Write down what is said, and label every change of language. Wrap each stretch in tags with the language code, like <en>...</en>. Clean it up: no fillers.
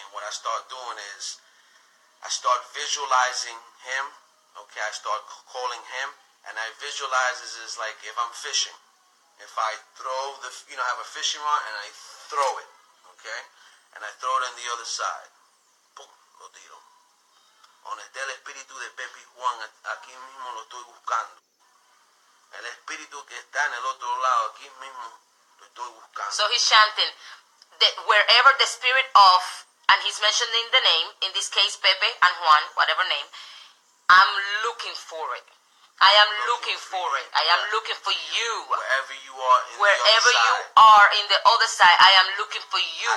<en>And what I start doing is I start visualizing him. Okay. I start calling him. And I visualize this as like if I'm fishing. If I throw I have a fishing rod and I throw it, okay? And I throw it on the other side.</en> <es>Pum, lo tiro. Donde esté el espíritu de Pepe y Juan, aquí mismo lo estoy buscando. El espíritu que está en el otro lado, aquí mismo lo estoy buscando.</es> <en>So he's chanting that wherever the spirit of, and he's mentioning the name, in this case Pepe and Juan, whatever name, I'm looking for it. I am looking for it. I am looking for you. Wherever you are in the other Wherever side. you are in the other side, I am looking for you.</en>